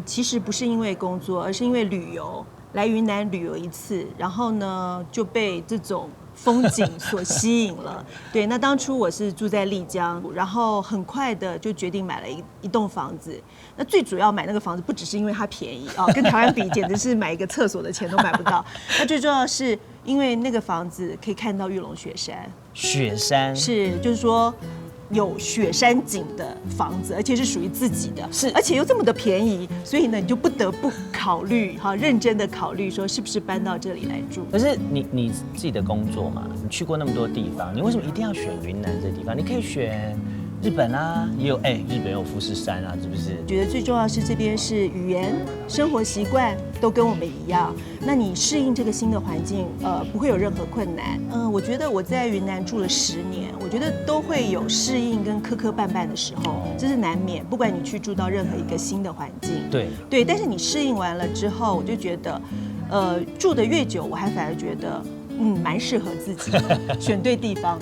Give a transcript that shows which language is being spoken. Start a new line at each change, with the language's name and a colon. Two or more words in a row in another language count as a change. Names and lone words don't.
Chinese: 其實不是因為工作，而是因為旅遊。來雲南旅遊一次，然後呢就被這種風景所吸引了。對，那當初我是住在麗江，然後很快的就決定買了一棟房子。那最主要買那個房子不只是因為它便宜啊，跟台灣比簡直是買一個廁所的錢都買不到。那最重要是因為那個房子可以看到玉龍雪山。雪山是，就是說。有雪山景的房子，而且是屬於自己的，是，而且又這麼的便宜，所以呢，你就不得不考慮，認真的考慮說是不是搬到這裡來住。可是你自己的工作嘛，你去過那麼多地方，你為什麼一定要選雲南這地方？你可以選日本啊，也有日本有富士山啊，是不是？覺得最重要是這邊是語言、生活習慣都跟我們一樣，那你適應這個新的環境，不會有任何困難。我覺得我在雲南住了10年，我覺得都會有適應跟磕磕絆絆的時候，這是難免。不管你去住到任何一個新的環境，對，但是你適應完了之後，我就覺得，住得越久，我還反而覺得，蠻適合自己的，選對地方了。